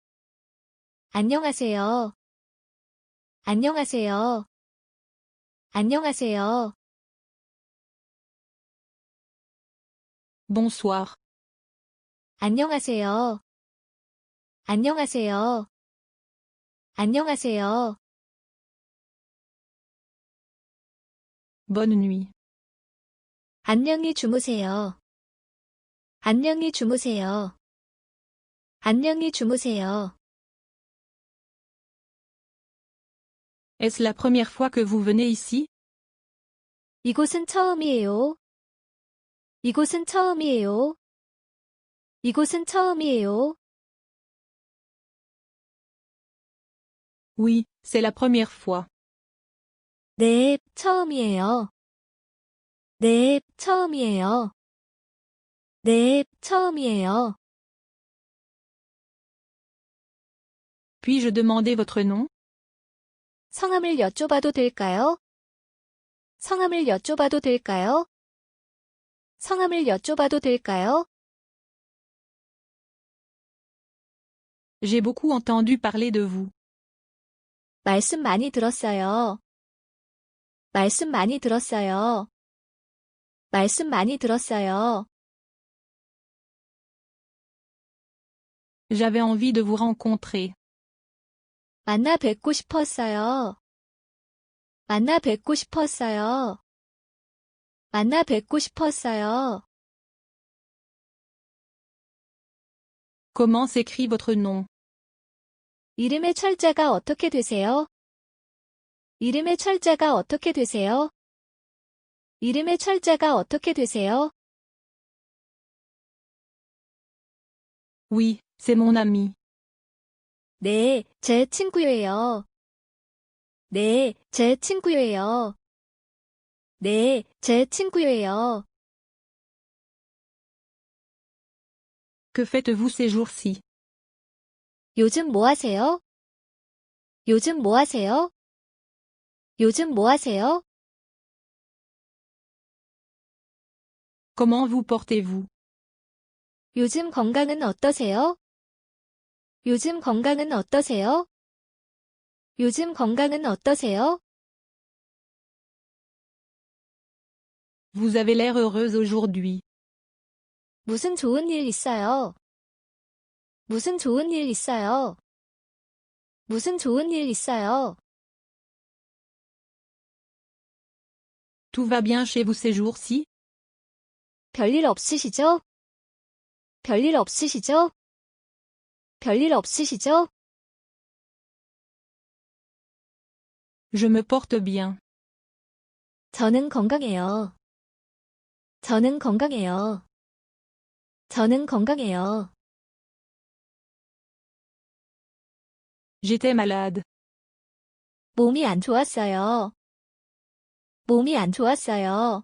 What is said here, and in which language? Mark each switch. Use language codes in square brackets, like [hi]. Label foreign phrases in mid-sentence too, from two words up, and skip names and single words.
[ko] 안녕하세요. 안녕하세요. 안녕하세요. [fr] Bonsoir. [ko] 안녕하세요. 안녕하세요. 안녕하세요. [fr] Bonne nuit. [ko] 안녕히 주무세요. 안녕히 주무세요. 안녕히 주무세요. [fr] Est-ce la première fois que vous venez ici? [ko] 이곳은 처음이에요. 이곳은 처음이에요. 이곳은 처음이에요. [fr] Oui, c'est la première fois. [ko] 네, 처음이에요. 네, 처음이에요. 네, 처음이에요. [fr] Puis-je demander votre nom? [ko] 성함을 여쭤봐도 될까요? 성함을 여쭤봐도 될까요? 성함을 여쭤봐도 될까요? [fr] J'ai beaucoup entendu parler de vous. [ko] 말씀 많이 들었어요. 말씀 많이 들었어요. 말씀 많이 들었어요. [fr] J'avais envie de vous rencontrer. [ko] 만나 뵙고 싶었어요. 만나 뵙고 싶었어요. 만나 뵙고 싶었어요. [fr] Comment s'écrit votre nom? [ko] 이름의 철자가 어떻게 되세요? 이름의 철자가 어떻게 되세요? 이름의 철자가 어떻게 되세요? [fr] Oui, c'est mon ami. [ko] 네, 제 친구예요. 네, 제 친구예요. 네, 제 친구예요. [fr] Que faites-vous ces jours-ci? [ko] 요즘 뭐 하세요? 요즘 뭐 하세요? 요즘 뭐 하세요? [fr] Comment vous portez-vous? [ko] 요즘 건강은 어떠세요? 요즘 건강은 어떠세요? 요즘 건강은 어떠세요? [fr] Vous avez l'air heureuse aujourd'hui. [ko] 무슨 좋은 일 있어요? 무슨 좋은 일 있어요? 무슨 좋은 일 있어요? [fr] Tout va bien chez vous ces jours-ci? [ko] 별일 없으시죠? 별일 없으시죠? 별일 없으시죠? [fr] Je me porte bien. [ko] 저는 건강해요. 저는 건강해요. 저는 건강해요. [fr] J'étais malade. [ko] 몸이 안 좋았어요. 몸이 안 좋았어요.